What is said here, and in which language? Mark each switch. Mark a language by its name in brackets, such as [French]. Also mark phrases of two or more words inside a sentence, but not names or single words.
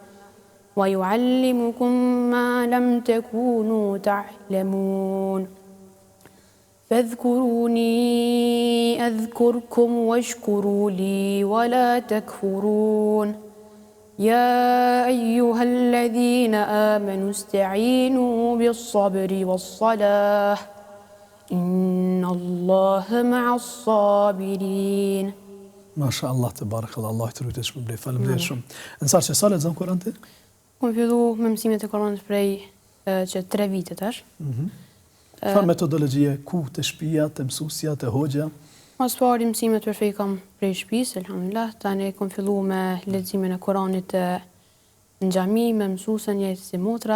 [Arabic] ويعلمكم ما لم تكونوا تعلمون فاذكروني أذكركم واشكروا لي ولا تكفرون يا أيها الذين آمنوا استعينوا بالصبر والصلاة إن الله مع الصابرين. ما شاء الله تبارك الله, [Albanian] Allah të rujtë shpërblet. Faleminderit shumë. Ensar, që sa lexon Kur'an ti? Kam fillu me mësimet e Kur'anit prej që 3 vite tash. Çfarë metodologjie, ku të shtëpia, të mësuesja, të hoxha? Mas pari mësimet për fej kam prej shtëpisë, elhamdulillah. Tani kam fillu me leximin e Kur'anit në xhami me mësuesen jetë si motra.